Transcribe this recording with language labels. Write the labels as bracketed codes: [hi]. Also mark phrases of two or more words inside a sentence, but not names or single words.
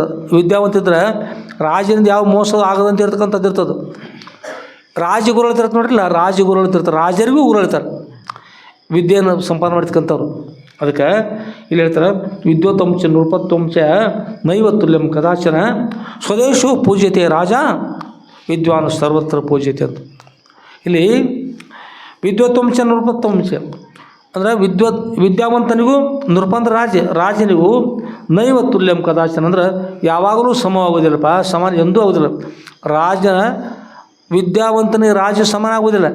[kn] ವಿದ್ಯಾವಂತಿದ್ರೆ ರಾಜನಿಂದ ಯಾವ ಮೋಸ ಆಗದಂತ ಇರ್ತಕ್ಕಂಥದ್ದು ಇರ್ತದೆ. ರಾಜಗುರುಗಳು ಇರ್ತಾರೆ ನೋಡ್ರಿಲ್ಲ, ರಾಜಗುರುಗಳು ಇರ್ತಾರೆ, ರಾಜರಿಗೂ ಗುರು ಹೇಳ್ತಾರೆ ವಿದ್ಯೆಯನ್ನು ಸಂಪಾದನೆ ಮಾಡ್ತಕ್ಕಂಥವ್ರು. ಅದಕ್ಕೆ ಇಲ್ಲಿ ಹೇಳ್ತಾರೆ, [sa] ವಿದ್ಯೋತ್ತಂಶ ನೃಪತ್ತಂಶ ನೈವತ್ತುಲ್ಯಂ ಕದಾಚನ ಸ್ವದೇಶೋ ಪೂಜ್ಯತೆ ರಾಜ ವಿದ್ವಾನ್ ಸರ್ವತ್ರ ಪೂಜ್ಯತೆ [kn] ಅಂತ. ಇಲ್ಲಿ [sa] ವಿದ್ಯೋತ್ತಂಶ ನೃಪತ್ತಂಶ [kn] ಅಂದರೆ ವಿದ್ಯಾವಂತನಿಗೂ ನೃಪಂದ್ರ ರಾಜನಿಗೂ [sa] ನೈವತ್ತುಲ್ಯಂ ಕದಾಚನ [kn] ಅಂದ್ರೆ ಯಾವಾಗಲೂ ಸಮವಾಗೋದಿಲ್ಲಪ್ಪ, ಸಮಾನ ಎಂದೂ ಆಗೋದಿಲ್ಲ. ವಿದ್ಯಾವಂತನಿಗೆ ರಾಜ ಸಮಾನ ಆಗೋದಿಲ್ಲ.